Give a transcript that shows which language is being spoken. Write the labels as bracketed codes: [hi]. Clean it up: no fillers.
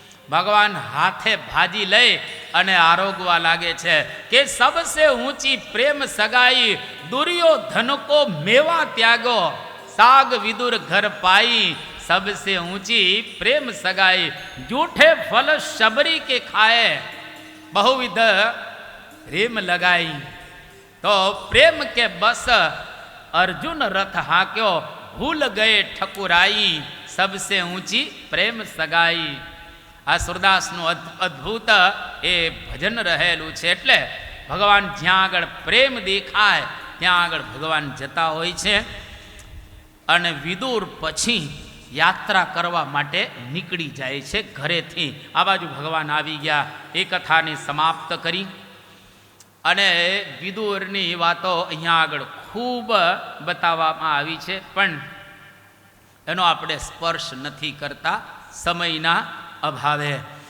[gu] ભગવાન હાથે ભાજી લઈ અને આરોગવા લાગે છે કે [hi] સબસે ઊંચી પ્રેમ સગાઈ દુર્યોધન કો મેવા ત્યાગો, સાગ વિદુર ઘર પાઈ सबसे ऊंची प्रेम सगाई, जूठे फल शबरी के खाए बहुविध प्रेम लगाई। तो प्रेम के बस अर्जुन रथ हाक्यो, भूल गए ठकुराई सबसे ऊंची प्रेम सगाई। [gu] आ સુરદાસનું અદ્ભુત એ ભજન રહેલું છે। એટલે ભગવાન જ્યાં આગળ પ્રેમ દેખાય ત્યાં આગળ ભગવાન જતા હોય છે। અને વિદુર પછી યાત્રા કરવા માટે નીકળી જાય છે ઘરેથી। આ બાજુ ભગવાન આવી ગયા, એ કથાને સમાપ્ત કરી અને વિદુરની વાતો અહીંયા આગળ ખૂબ બતાવવામાં આવી છે, પણ એનો આપણે સ્પર્શ નથી કરતા સમયના અભાવે।